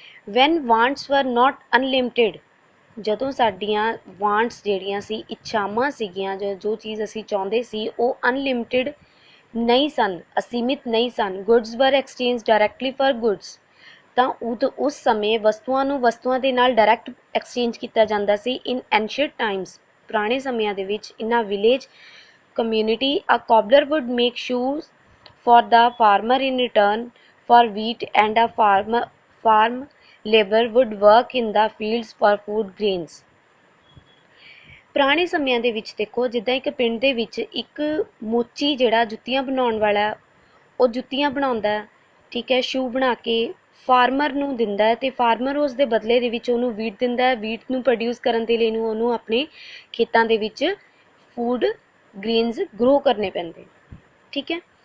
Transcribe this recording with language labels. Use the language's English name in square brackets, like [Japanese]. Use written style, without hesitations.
[English] when wants were not unlimited, [Punjabi] ਜਦੋਂ ਸਾਡੀਆਂ ਵਾਂਟਸ ਜਿਹੜੀਆਂ ਸੀ, ਇੱਛਾਵਾਂ ਸੀਗੀਆਂ, ਜੋ ਚੀਜ਼ ਅਸੀਂ ਚਾਹੁੰਦੇ ਸੀ ਉਹ ਅਨਲਿਮਿਟਿਡ ਨਹੀਂ ਸਨ, ਅਸੀਮਿਤ ਨਹੀਂ ਸਨ। [English] goods were exchange directly for goods, [Punjabi] ਤਾਂ ਉਸ ਸਮੇਂ ਵਸਤੂਆਂ ਨੂੰ ਵਸਤੂਆਂ ਦੇ ਨਾਲ ਡਾਇਰੈਕਟ ਐਕਸਚੇਂਜ ਕੀਤਾ ਜਾਂਦਾ ਸੀ। [English] in ancient times, [Punjabi] ਪੁਰਾਣੇ ਸਮਿਆਂ ਦੇ ਵਿੱਚ, [English] In a village community, a cobbler would make shoes for the farmer in return for wheat, and a farm labor would work in the fields for food grains. [Punjabi] ਪੁਰਾਣੇ ਸਮਿਆਂ ਦੇ ਵਿੱਚ ਦੇਖੋ, ਜਿੱਦਾਂ ਇੱਕ ਪਿੰਡ ਦੇ ਵਿੱਚ ਇੱਕ ਮੋਚੀ ਜਿਹੜਾ ਜੁੱਤੀਆਂ ਬਣਾਉਣ ਵਾਲਾ, ਉਹ ਜੁੱਤੀਆਂ ਬਣਾਉਂਦਾ, ਠੀਕ ਹੈ, ਸ਼ੂ ਬਣਾ ਕੇ ਫਾਰਮਰ ਨੂੰ ਦਿੰਦਾ ਹੈ ਅਤੇ ਫਾਰਮਰ ਉਸ ਦੇ ਬਦਲੇ ਦੇ ਵਿੱਚ ਉਹਨੂੰ ਵੀਟ ਦਿੰਦਾ ਹੈ। ਵੀਟ ਨੂੰ ਪ੍ਰੋਡਿਊਸ ਕਰਨ ਦੇ ਲਈ ਉਹਨੂੰ ਆਪਣੇ ਖੇਤਾਂ ਦੇ ਵਿੱਚ ਫੂਡ ਗ੍ਰੇਨਸ ਗਰੋ ਕਰਨੇ ਪੈਂਦੇ, ਠੀਕ ਹੈ।